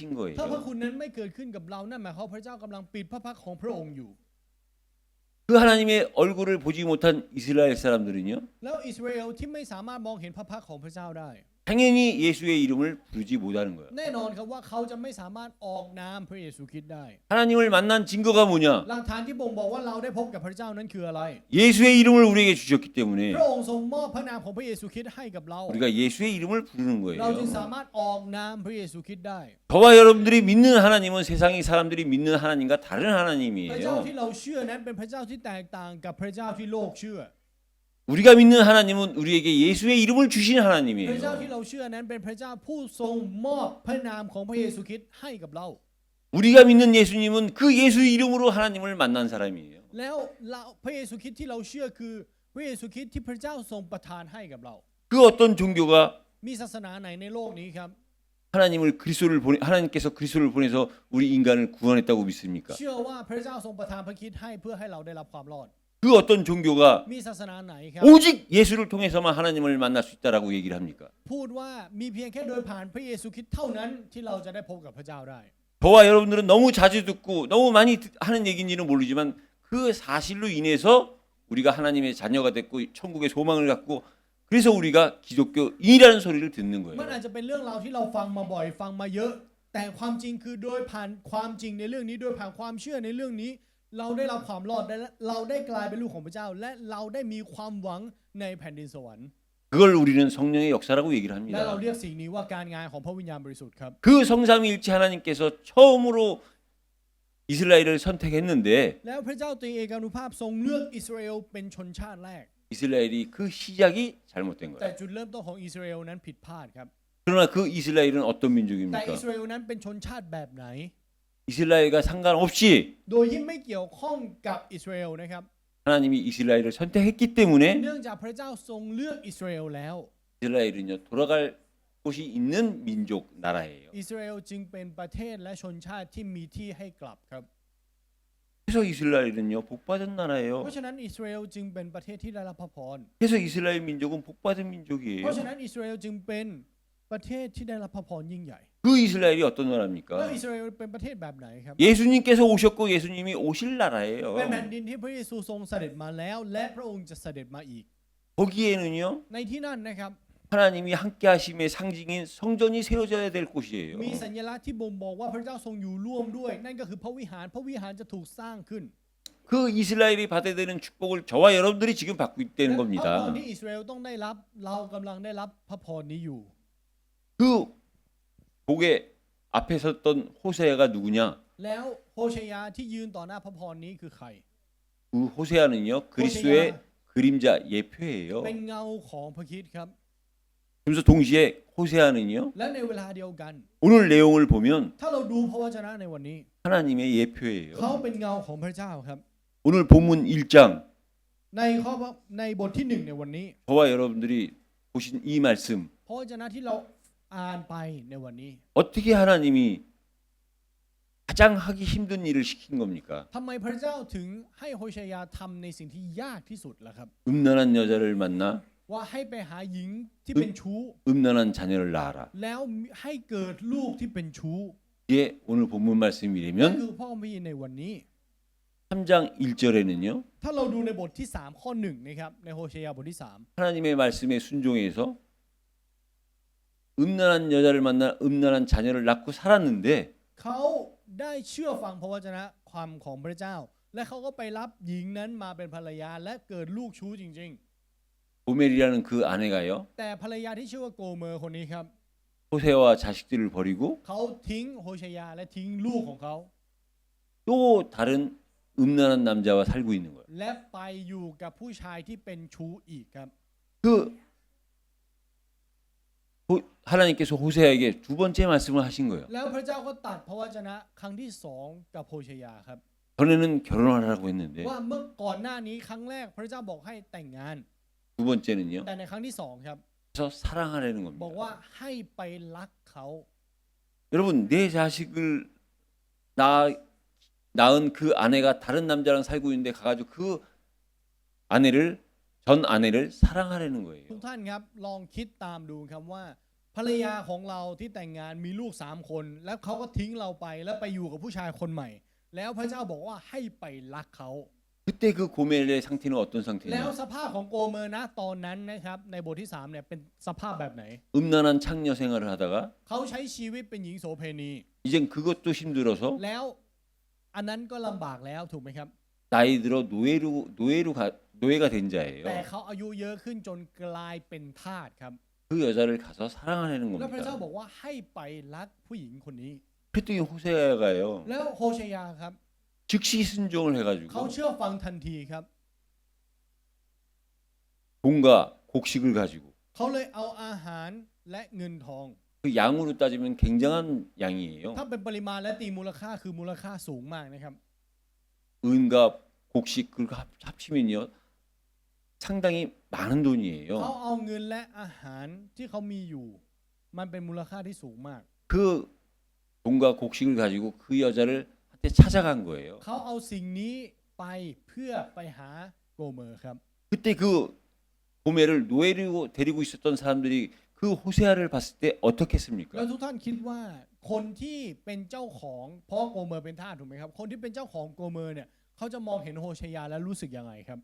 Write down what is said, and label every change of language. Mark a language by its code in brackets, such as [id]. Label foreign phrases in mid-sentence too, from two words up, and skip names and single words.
[th] ถ้าพระ [ko] 거예요. [th] คุณนั้นไม่เกิดขึ้นกับเรานั่นหมายความว่าพระเจ้ากำลังปิดพระพักตร์ของพระองค์อยู่ [ko] 그 하나님의 얼굴을 보지 못한 이스라엘 사람들은요. [th] แล้วอิสราเอลที่ไม่สามารถมองเห็นพระพักตร์ของพระเจ้าได้ [ko] 당연히 예수의 이름을 부르지 못하는 거예요. [th] แน่นอนครับว่าเขาจะไม่สามารถออกนามพระเยซูคริสต์ได้ [ko] 하나님을 만난 증거가 뭐냐? [th] หลักฐานที่บ่งบอกว่าเราได้พบกับพระเจ้านั้นคืออะไร [ko] 예수의 이름을 우리에게 주셨기 때문에 [th] พระองค์ทรงมอบพระนามของพระเยซูคริสต์ให้กับเรา [ko] 우리가 예수의 이름을 부르는 [th] เราจึง [ko] 거예요. [th] สามารถออกนามพระเยซูคริสต์ได้ [ko] 저와 여러분들이 믿는 하나님은 세상의 사람들이 믿는 하나님과 다른 [th] พระเจ้า [ko] 하나님이에요. [th] ที่เราเชื่อนั้นเป็นพระเจ้าที่แตกต่างกับพระเจ้าที่โลกเชื่อ [ko] 우리가 믿는 하나님은 우리에게 예수의 이름을 주신 [th] พระเจ้า [ko] 하나님이에요. [th] ที่เราเชื่อนั้นเป็นพระเจ้าผู้ทรงมอบพระนามของพระเยซูคริสต์ให้กับเรา [ko] 우리가 믿는 예수님은 그 예수 이름으로 하나님을 만난 사람이에요. [th] แล้วเราพระเยซูคริสต์ที่เราเชื่อคือพระเยซูคริสต์ที่พระเจ้าทรงประทานให้กับเรา [ko] 그 어떤 종교가 [th] มีศาสนาไหนในโลกนี้ครับ [ko] 하나님께서 그리스도를 보내서 우리 인간을 구원했다고 믿습니까? [th] เชื่อว่าพระเจ้าทรงประทานพระคริสต์ให้เพื่อให้เราได้รับความรอด [ko] 그 어떤 종교가 [th] มีศาสนาไหนครับ [ko] 오직 예수를 통해서만 하나님을 만날 수 있다라고 얘기를 합니까? [th] พูดว่ามีเพียงแค่โดยผ่านพระเยซูคริสต์เท่านั้นที่เราจะได้พบกับพระเจ้าได้ [ko] 저와 여러분들은 너무 자주 듣고 너무 많이 하는 얘기인지는 모르지만 그 사실로 인해서 우리가 하나님의 자녀가 됐고 천국의 소망을 갖고 그래서 우리가 기독교인이라는 소리를 듣는 [th] มัน [ko] 거예요. [th] อาจจะเป็นเรื่องราวที่เราฟังมาบ่อยฟังมาเยอะ แต่ความจริงคือโดยผ่านความจริงในเรื่องนี้โดยผ่านความเชื่อในเรื่องนี้ เราได้รับความรอดและเราได้กลายเป็นลูกของพระเจ้า และเราได้มีความหวังในแผ่นดินสวรรค์ [ko] 그걸 우리는 성령의 역사라고 얘기를 [th] และเรา [ko] 합니다. [th] เรียกสิ่งนี้ว่าการงานของพระวิญญาณบริสุทธิ์ครับ [ko] 그 성삼위일체 하나님께서 처음으로 이스라엘을 선택했는데 [th] แล้วพระเจ้าตรีเอกานุภาพทรงเลือกอิสราเอลเป็นชนชาติแรก [ko] 이스라엘이 그 시작이 잘못된 [th] แต่ [ko] 거예요. [th] จุดเริ่มต้นของอิสราเอลนั้นผิดพลาดครับ [ko] 그러나 그 이스라엘은 어떤 [th] แต่ [ko] 민족입니까? [th] อิสราเอลนั้นเป็นชนชาติแบบไหน [ko] 이스라엘과 상관없이 [th] โดยที่ไม่เกี่ยวข้องกับอิสราเอลนะครับ [ko] 하나님이 이스라엘을 선택했기 때문에 [th] เนื่องจากพระเจ้าทรงเลือกอิสราเอลแล้ว [ko] 이스라엘은요 돌아갈 곳이 있는 민족 나라예요. [th] อิสราเอลจึงเป็นประเทศและชนชาติที่มีที่ให้กลับครับ [ko] 그래서 이스라엘은요 복받은 나라예요. [th] เพราะฉะนั้นอิสราเอลจึงเป็นประเทศที่ได้รับพระพร [ko] 그래서 이스라엘 민족은 복받은 [th] เพ [ko] 민족이에요. [th] ราะฉะนั้นอิสราเอลจึงเป็นประเทศที่ได้รับพระพรยิ่งใหญ่ [ko] 그 이스라엘이 어떤 [th] แล้ว [ko] 나라입니까? [th] อิสราเอลเป็นประเทศแบบไหนครับ [ko] 예수님께서 오셨고 예수님이 오실 [th] เป็น [ko] 나라예요. [th] แผ่นดินที่พระเยซูทรงเสด็จมาแล้ว และพระองค์จะเสด็จมาอีก [ko] 거기에는요 [th] ในที่นั่นนะครับ [ko] 하나님이 함께하심의 상징인 성전이 세워져야 될 곳이에요. [th] มีสัญลักษณ์ที่บ่งบอกว่าพระเจ้าทรงอยู่ร่วมด้วย นั่นก็คือพระวิหาร พระวิหารจะถูกสร้างขึ้น [ko] 그 이스라엘이 받아야 되는 축복을 저와 여러분들이 지금 받고 [th] และ [ko] 있다는 [th] พระพร [ko] 겁니다. [th] ที่อิสราเอลต้องได้รับเรากำลังได้รับพระพรนี้อยู่ [ko] 그 복에 앞에 섰던 호세아가 누구냐? [th] แล้วโฮเชยาที่ยืนต่อหน้าพระพรนี้คือใคร [ko] 그 호세아는요 그리스도의 그림자 예표예요. [th] เป็นเงาของพระคริสต์ครับ [ko] 그래서 동시에 호세아는요 [th] และในเวลาเดียวกัน [ko] 오늘 내용을 보면 [th] ถ้าเราดูพระวจนะในวันนี้ [ko] 하나님의 [th] เขา [ko] 예표예요. [th] เป็นเงาของพระเจ้าครับ [ko] 오늘 본문 1장 [th] ในบทที่หนึ่งในวันนี้ [ko] 저와 여러분들이 보신 이 말씀 [th] พระวจนะที่เราอ่านไปในวันนี้ [ko] 어떻게 하나님이 가장 하기 힘든 일을 시킨 겁니까? [th] ทำไมพระเจ้าถึงให้โฮเชยาทำในสิ่งที่ยากที่สุดล่ะครับ [ko] 음란한 여자를 만나 [th] ว่าให้ไปหาหญิงที่เป็นชู้ [ko] 음란한 자녀를 낳아라. [th] แล้วให้เกิดลูกที่เป็นชู้ [ko] 이게 오늘 본문 [th] นั่น [ko] 말씀이라면 [th] คือพ่อมีในวันนี้ [ko] 3장 1절에는요 [th] ถ้าเราดูในบทที่3ข้อ1นะครับในโฮเชยาบทที่ [ko] 하나님의 말씀에 순종해서 음란한 여자를 만나 음란한 자녀를 낳고 살았는데 [th] 3 เขาได้เชื่อฟังพระวจนะความของพระเจ้า และเขาก็ไปรับหญิงนั้นมาเป็นภรรยาและเกิดลูกชู้จริง [ko] 고멜이라는 그 아내가요 [th] ๆ แต่ภรรยาที่ชื่อว่าโกเมอร์คนนี้ครับ [ko] 호세와 자식들을 버리고 [th] เขาทิ้งโฮเชยาและทิ้งลูกของเขา [ko] 또 다른 음란한 남자와 살고 있는 거예요. [th] และไปอยู่กับผู้ชายที่เป็นชู้อีกครับ [ko] 그 하나님께서 호세아에게 두 번째 말씀을 하신 거예요. [th] แล้วพระเจ้าก็ตัดพระวจนะครั้งที่2กับโฮเชยาครับ [ko] 전에는 결혼하라고 했는데 [th] ว่าเมื่อก่อนหน้านี้ครั้งแรกพระเจ้าบอกให้แต่งงาน [ko] 두 번째는요. [th] แต่ในครั้งที่2ครับ [ko] 그래서 사랑하라는 [th] บอก [ko] 겁니다. [th] ว่าให้ไปรักเขา [ko] 여러분 내 자식을 낳은 그 아내가 다른 남자랑 살고 있는데 가가지고 그 전 아내를 사랑하라는 [th] ทุก [ko] 거예요. [th] ท่านครับลองคิดตามดูครับว่าภรรยาของเราที่แต่งงานมีลูก3 คนแล้วเขาก็ทิ้งเราไปแล้วไปอยู่กับผู้ชายคนใหม่ แล้วพระเจ้าบอกว่าให้ไปรักเขา [ko] 그때 그 고멜의 상태는 어떤 [th] แล้ว [ko] 상태냐? [th] สภาพของโกเมอร์นะตอนนั้นนะครับในบทที่3เนี่ยเป็นสภาพแบบไหน [ko] 음란한 창녀 생활을 하다가 [th] เขาใช้ชีวิตเป็นหญิงโสเภณี [ko] 이젠 그것도 힘들어서 [th] แล้วอันนั้นก็ลำบากแล้วถูกไหมครับ [ko] 나이 들어 노예가 된 [th] แต่ [ko] 자예요. [th] เขาอายุเยอะขึ้นจนกลายเป็นทาสครับ [ko] 그 여자를 가서 사랑하려는 [th] แล้วพระเจ้า [ko] 겁니다. [th] บอกว่าให้ไปรักผู้หญิงคนนี้ [ko] 그랬더니 호세아가요. [th] แล้วโฮเชยาครับ [ko] 즉시 순종을 [th] เขา [ko] 해가지고 [th] เชื่อฟังทันทีครับ [ko] 돈과 곡식을 가지고 [th] เขาเลยเอาอาหารและเงินทอง [ko] 그 양으로 따지면 굉장한 양이에요. [th] ถ้าเป็นปริมาณและตีมูลค่าคือมูลค่าสูงมากนะครับ [ko] 은과 곡식 그걸 합치면요 상당히 많은 [th] เขา [ko] 돈이에요. [th] เอาเงินและอาหารที่เขามีอยู่ มันเป็นมูลค่าที่สูงมาก [ko] 그 돈과 곡식을 가지고 그 여자를 한테 찾아간 거예요. [th] เขาเอาสิ่งนี้ไปเพื่อไปหาโกเมอร์ครับ [ko] 그때 그 고멜을 노예로 데리고 있었던 사람들이 그 호세아를 봤을 때 [th] แล้ว [ko] 어떻겠습니까? [th] ทุกท่านคิดว่าคนที่เป็นเจ้าของเพราะโกเมอร์เป็นทาสถูกไหมครับคนที่เป็นเจ้าของโกเมอร์เนี่ยเขาจะมองเห็นโฮเชยาแล้วรู้สึกยังไงครับ